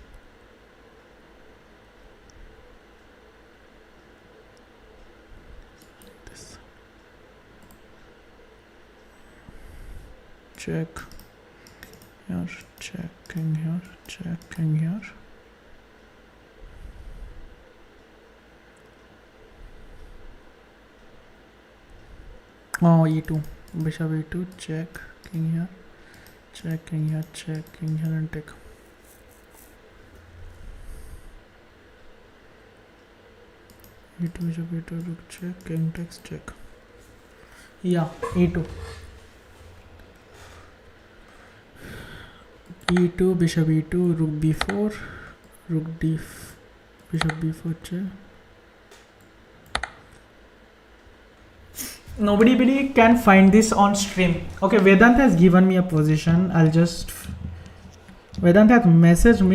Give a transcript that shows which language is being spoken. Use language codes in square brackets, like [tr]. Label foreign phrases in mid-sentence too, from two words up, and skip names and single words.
[en] This. Check here, checking here, checking here. Oh, e2, bishop e2, check, king here, checking here, checking here, and take. E2, bishop e2, rook check, king takes, check. Yeah, e2. E2, bishop e2, rook b4, rook d, bishop b4 check. Nobody can find this on stream. Okay, Vedant has given me a position. Vedant has messaged me.